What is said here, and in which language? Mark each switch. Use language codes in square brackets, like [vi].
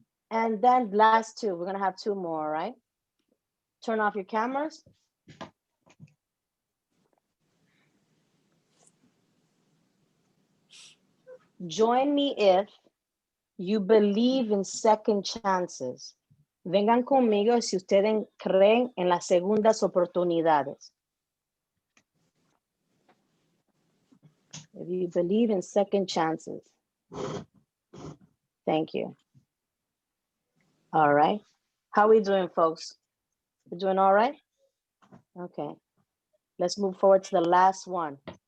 [en] And then last two, we're going to have two more, right? Turn off your cameras. Join me if you believe in second chances. [es] Vengan conmigo si ustedes creen en las segundas oportunidades. [en] If you believe in second chances. Thank you. All right. How are we doing, folks? We're doing all right? Okay. Let's move forward to the last one.